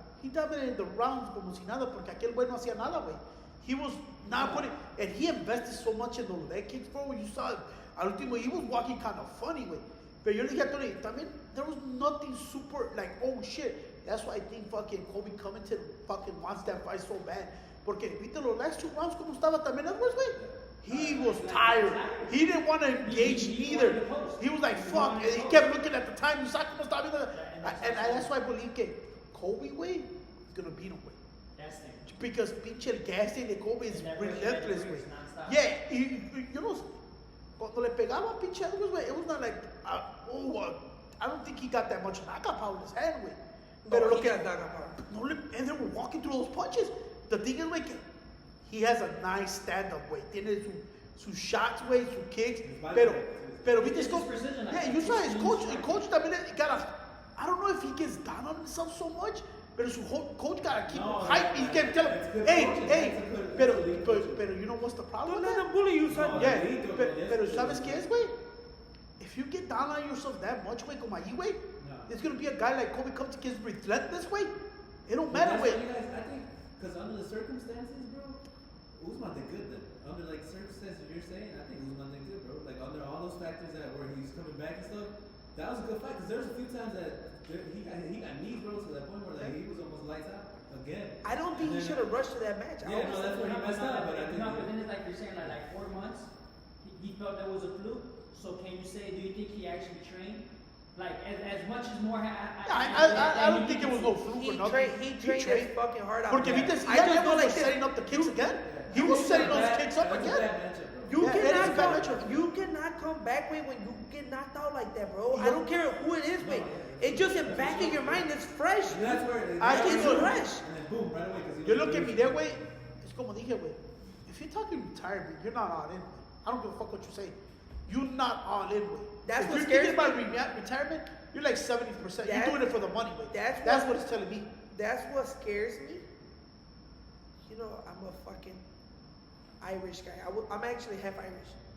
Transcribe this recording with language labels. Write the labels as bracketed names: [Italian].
[English] He dominated the rounds [Spanish] como si nada, porque aquel güey no hacía nada, güey. [English] He was not putting, and he invested so much in the leg kicks, bro. You saw it. [Spanish] Al último, [English] he was walking kind of funny, güey. [Spanish] Pero yo le dije a Tony, también, [English] there was nothing super, like, oh shit. That's why I think fucking Colby Covington fucking wants that fight so bad. [Spanish] Porque, viste los [English] last 2 rounds [Spanish] como estaba también Edwards, güey. [English] He was tired. He didn't want to engage either. He was like, fuck. And he kept looking at the time. You saw [Spanish] como estaba viendo. [English] And that's why I believe que Colby, güey, is going to beat him, güey. Because pinche el gasting de Colby is relentless, güey. Yeah, you know, [Spanish] cuando le pegaba a pinche Edwards, [English] güey, it was not like, I don't think he got that much knockout power in his hand, güey. [Spanish] Pero lo que, no, [English] and they were walking through those punches. The thing is, güey, he has a nice stand-up, güey. [Spanish] Tiene sus shots, güey, sus kicks. Pero viste, [English] yeah, you saw his coach. The coach también got a, I don't know if he gets down on himself so much, but his coach got to keep him hype. He can't tell him, hey, pero you know what's the problem? Don't let him bully you, son. [Spanish] Yeah, pero ¿sabes qué es, güey? [English] If you get down on yourself that much, güey, [Spanish] como ahí, [English] güey, there's going to be a guy like Colby comes to get relentless, güey. It don't matter, güey. I think, because under the circumstances, bro, Usman did good then. Under like circumstances you're saying, I think Usman did good, bro. Like under all those factors that where he's coming back and stuff, that was a good fight. Because there's a few times that he got knees, bro, to that point where like he was almost lights out again. I don't think he should have rushed to that match. Yeah, no, that's where he messed up. But then it's like you're saying like 4 months, he felt that was a fluke. So can you say, do you think he actually trained? Like as much as more. I don't think it was no fluke or nothing. He trained his fucking heart out. [Spanish] Porque viste, [English] I just feel like setting up the kicks again. He was setting those kicks up again. You cannot come back, way when you get knocked out like that, bro. I don't care who it is, way. It's just in back of your mind. It's fresh. That's where it's fresh. And then boom, right away. [Spanish] Yo lo que miré, güey, es como dije, güey. [English] If you're talking retirement, you're not all in, güey. I don't give a fuck what you say. You're not all in, güey. That's if what you're scares thinking me. about retirement, you're like 70%. You're doing it for the money, güey. That's what it's telling me. That's what scares me. You know, I'm a fucking Irish guy. I'm actually half Irish.